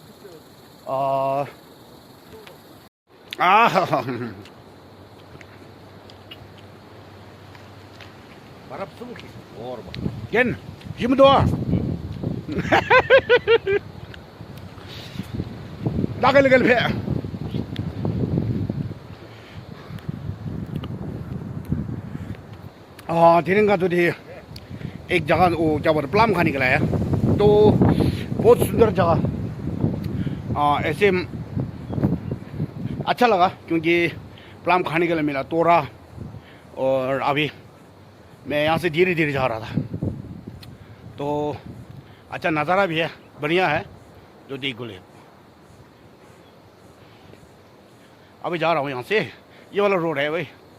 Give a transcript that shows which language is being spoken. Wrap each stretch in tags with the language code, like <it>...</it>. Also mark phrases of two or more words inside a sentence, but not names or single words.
<hi>Para suki. Orba. 겐, 힘도 와. 나갈 배. दिन का तो एक जगह वो क्या बोलते प्लम खाने के लिए है तो बहुत सुंदर जगह ऐसे अच्छा लगा क्योंकि प्लम खाने के लिए मिला तोड़ा और अभी मैं यहाँ से धीरे धीरे जा रहा था तो अच्छा नज़ारा भी है बढ़िया है जो देख बोले अभी जा रहा हूँ यहाँ से ये वाला रोड है भाई</hi>